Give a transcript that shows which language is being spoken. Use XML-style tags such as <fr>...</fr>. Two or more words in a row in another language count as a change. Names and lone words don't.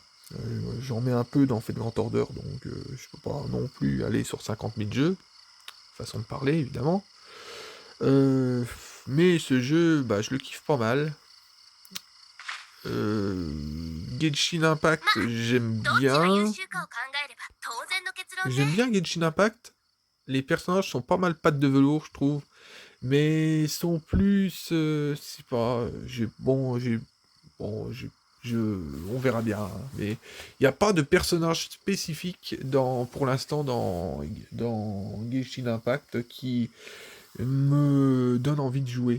<fr>J'en mets un peu dans Fait de Grand Order, donc je peux pas non plus aller sur 50 000 jeux. Façon de parler, évidemment. Mais ce jeu, bah, je le kiffe pas mal. Genshin Impact, j'aime</fr> <ja>どっちが優</ja> <fr>bien.</fr> <ja>秀かを考えれば当然の結論</ja> <fr>J'aime</fr> <ja>ね。</ja> <fr>bien Genshin Impact. Les personnages sont pas mal pattes de velours, je trouve. Mais sont plus... c'est pas... Bon, on verra bien. Hein. Mais il n'y a pas de personnage spécifique pour l'instant dans Genshin Impact qui me donne envie de jouer.</fr>